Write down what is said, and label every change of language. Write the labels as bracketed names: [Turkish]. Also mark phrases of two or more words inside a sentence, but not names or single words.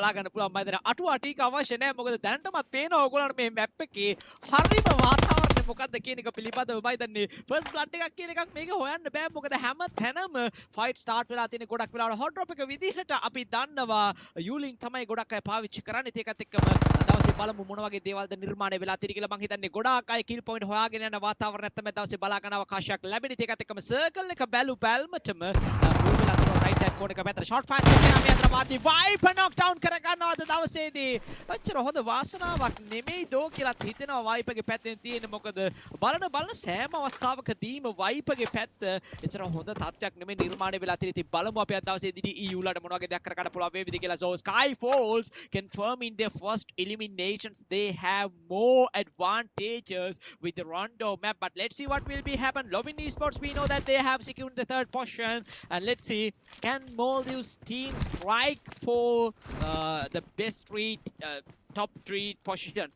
[Sinhala] බලා ගන්න පුළුවන් මම දැන් අටුවා ටික අවශ්‍ය නැහැ මොකද දැනටමත් පේනවා ඔයගොල්ලන්ට මේ මැප් එකේ හරිම වාතාවරණය මොකද්ද කියන එක පිළිබඳව මම දන්නේ [English] first blood [Sinhala] එකක් කියන එකක් මේක හොයන්න බෑ මොකද හැම තැනම [English] fight start [Sinhala] වෙලා තියෙන ගොඩක් වෙලාවට [English] hot drop [Sinhala] එක විදිහට අපි දන්නවා යූලින් තමයි ගොඩක් අය පාවිච්චි කරන්නේ ඒකත් එක්කම දවසේ බලමු මොන වගේ දේවල්ද නිර්මාණය වෙලා තියෙන්නේ කියලා මම හිතන්නේ ගොඩාක් අය [English] kill point [Sinhala] හොයාගෙන යන වාතාවරණයක් තමයි දවසේ බලා ගන්න අවකාශයක් ලැබෙන්නේ ඒකත් එක්කම සර්කල් එක බැලුමටම [English] right side corner [Sinhala] එක පැත්තට [English] short fire [Sinhala] කරනවා මේ අතර මාදී viper [English] knock down [Sinhala] කර ගන්නවාද දවසේදී අච්චර හොඳ වාසනාවක් නෙමෙයි දෝ කියලා හිතෙනවා viper ගේ පැත්තෙන් තියෙන්නේ මොකද බලන සෑම අවස්ථාවකදීම viper ගේ පැත්ත එච්චර හොඳ තත්ත්වයක් නෙමෙයි නිර්මාණය වෙලා තියෙන්නේ ඉතින් බලමු අපි අද දවසේදී EU ලට මොන වගේ දෙයක් කර ගන්න පුළුවන් වේවිද කියලා [English] so SKYFALL confirming their first eliminations they have more advantages with the Rondo map but let's see what will be happen LOVINS eSports we know that they have secured the third position and let's see can Maldives teams strike for the best three top three positions.